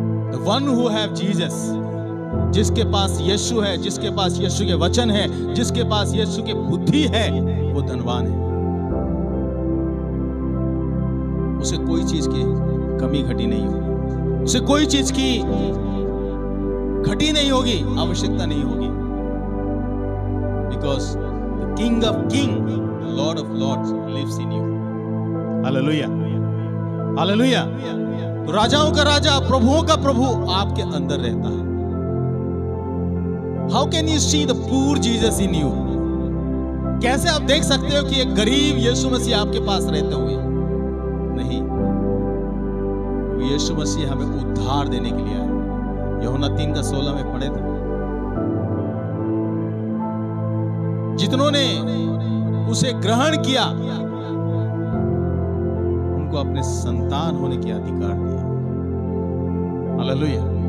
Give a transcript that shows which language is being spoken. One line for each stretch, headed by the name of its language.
English: The one who have Jesus,
Hindi: जिसके पास यीशु है, जिसके पास यीशु के वचन है, जिसके पास यीशु की बुद्धि है, वो धनवान है। उसे कोई चीज की कमी घटी नहीं होगी, उसे कोई चीज की घटी नहीं होगी, आवश्यकता नहीं होगी।
English: Because the King of Kings, the Lord of Lords lives in you. Hallelujah. Hallelujah.
Hindi: तो राजाओं का राजा, प्रभुओं का प्रभु आपके अंदर रहता है।
English: How can you see the poor Jesus in you?
Hindi: कैसे आप देख सकते हो कि एक गरीब यीशु मसीह आपके पास रहते हुए? नहीं, यीशु मसीह हमें उद्धार देने के लिए आया। यूहन्ना 3:16 में पढ़े थे, जितनों ने उसे ग्रहण किया उनको अपने संतान होने के अधिकार दिया। हालेलुया।